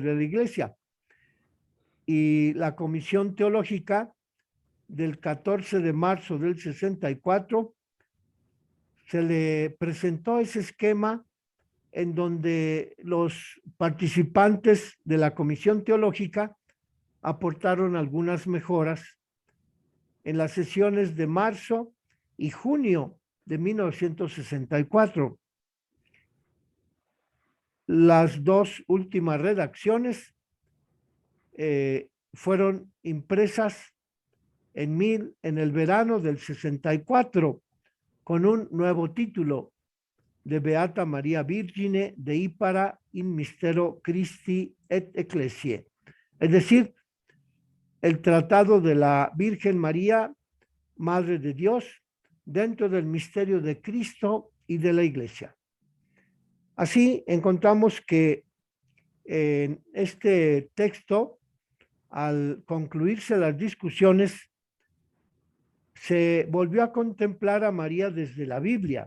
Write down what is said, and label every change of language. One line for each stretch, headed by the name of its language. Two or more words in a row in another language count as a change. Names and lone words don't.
Spanish: de la Iglesia, y la Comisión Teológica del 14 de marzo del 64 se le presentó ese esquema en donde los participantes de la Comisión Teológica aportaron algunas mejoras en las sesiones de marzo y junio de 1964. Las dos últimas redacciones fueron impresas en el verano del 64 con un nuevo título,
Latin: de Beata Maria Virgine de Ipara in Mystero Christi et Ecclesiae,
Spanish: es decir, el tratado de la Virgen María, Madre de Dios, dentro del misterio de Cristo y de la Iglesia. Así encontramos que en este texto, al concluirse las discusiones, se volvió a contemplar a María desde la Biblia.